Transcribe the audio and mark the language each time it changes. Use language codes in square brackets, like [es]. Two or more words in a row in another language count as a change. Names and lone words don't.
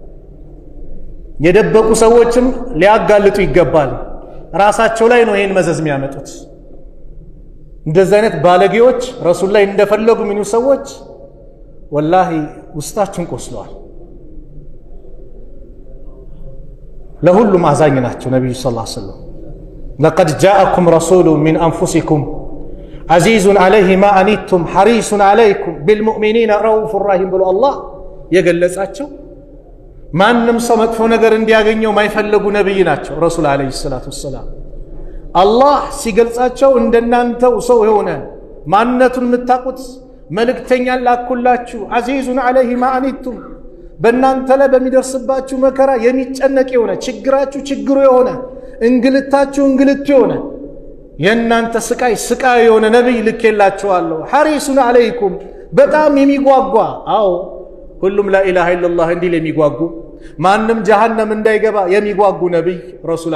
[am] የደበቁ ሰዎችም ሊያጋልጡ ይገባል። ራሳቸው ላይ ነው ይሄን መዘዝ የሚያመጡት። እንደዚህ አይነት ባለጌዎች ረሱል ላይ እንደፈለጉ የሚሉ ሰዎች ወላሂ ውስጣችን ቆስለዋል። ለሁሉም አዛኝ ናቸው ነብዩ [ar] صلى الله عليه وسلم። لقد جاءكم رسول من أنفسكم عزيز عليه ما أنتم حريص عليكم بالمؤمنين رؤوف رحيم [am] ብሎ አላህ የገለጻቸው ማንም ሰው መጥፎ ነገር እንዲያገኘው ማይፈልጉ ነብይ ናቸው ረሱል [ar] عليه الصلاة والسلام። [am] አላህ ሲገልጻቸው እንደናንተው ሰው የሆነ ማንነቱን የምታውቁት መልእክተኛ ላኩላችሁ፣ [ar] عزيز عليه ما أنتم [am] በእናንተ ላይ በሚደርስባችሁ መከራ የሚጨነቅ የሆነ ችግራችሁ ችግሩ የሆነ እንግልታችሁ እንግልቱ የሆነ የእናንተ ስቃይ ስቃይ የሆነ ነብይ ልኬላችኋለሁ። [ar] حريص عليكم [am] በጣም የሚጓጓ አዎ ሁሉም [ar] لا إله إلا الله [am] እንዲል የሚጓጉ ማንም ጀሃነም እንዳይገባ የሚጓጉ ነብይ ረሱል